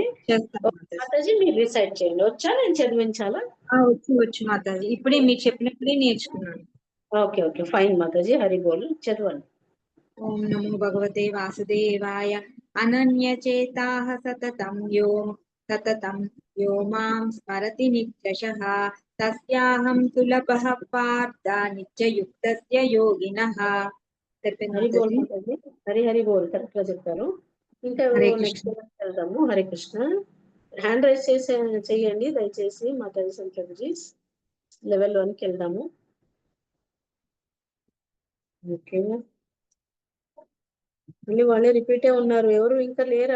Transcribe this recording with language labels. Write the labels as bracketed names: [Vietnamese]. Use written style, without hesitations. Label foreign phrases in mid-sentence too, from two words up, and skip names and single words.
[Telugu] మాతాజీ మీరు రిసైడ్ చేయండి. వచ్చా, నేను చదివించాలా? వచ్చు మాతాజీ, ఇప్పుడే మీరు చెప్పినప్పుడే నేర్చుకున్నాను. [English] okay okay, fine [Telugu] మాతాజీ, హరి బోల్, చదవండి. [Sanskrit] ఓం నమో భగవతే వాసుదేవాయ. అనన్య చేతాః సతతం यो मां स्मरति नित्यशः तस्याहं सुलभः पार्थ नित्ययुक्तस्य योगिनः [Telugu] హరి బోల్ మాతాజీ, హరి హరి బోల్, కరెక్ట్ గా చెప్పారు. ఇంకా హరే కృష్ణ. నెక్స్ట్ వెళ్దాము. హరే కృష్ణ. [English] hand raise [Telugu] చేయండి దయచేసి మాతాజీ సంప్రభుజీ. లెవెల్ 1కి వెళ్దాము. ఓకే, మళ్ళీ వాళ్ళే రిపీటే ఉన్నారు, ఎవరు ఇంకా లేరా?